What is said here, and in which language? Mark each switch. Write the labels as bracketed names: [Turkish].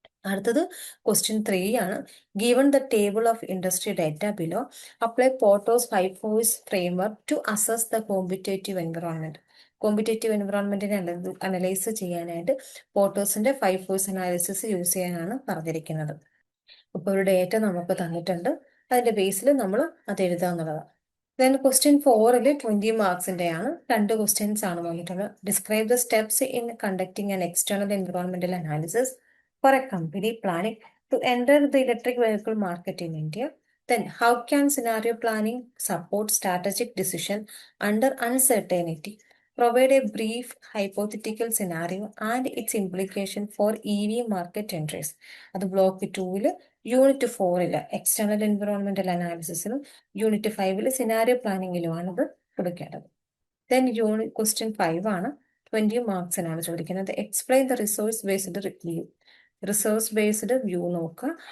[Malayalam] അടുത്തത് ക്വസ്റ്റ്യൻ 3 ആണ്. [English] Given the table of industry data below, apply Porter's 5 forces framework to assess the competitive environment. [Malayalam] Competitive എൻവിറോൺമെന്റിനെ analyse ചെയ്യാനായിട്ട് പോർട്ടോസിന്റെ 5 force analysis use ചെയ്യാനാണ് പറഞ്ഞിരിക്കുന്നത്. ഇപ്പോൾ ഒരു ഡേറ്റ നമുക്ക് തന്നിട്ടുണ്ട്, അതിന്റെ ബേസിൽ നമ്മൾ അത് എഴുതാന്നുള്ളതാണ്. ദെൻ ക്വസ്റ്റ്യൻ 4 20 മാർക്സിന്റെ ആണ്. 2 ക്വസ്റ്റ്യൻസ് ആണ് വന്നിട്ടുള്ളത്. [English] Describe the steps in conducting an external environmental analysis for a company planning to enter the electric vehicle market in India. Then how can scenario planning support strategic decision under uncertainty? Provide a brief hypothetical scenario and its implication for EV market entries. [Malayalam] അത് block 2 unit 4 external environmental അനാലിസിസിലും unit 5 scenario പ്ലാനിങ്ങിലുമാണ് ഇത് കൊടുക്കേണ്ടത്. Then question 5 ആണ്. 20 മാർക്സിനാണ് ചോദിക്കുന്നത്. [English] Explain the resource based review. Resource based view [Malayalam] നോക്കുക.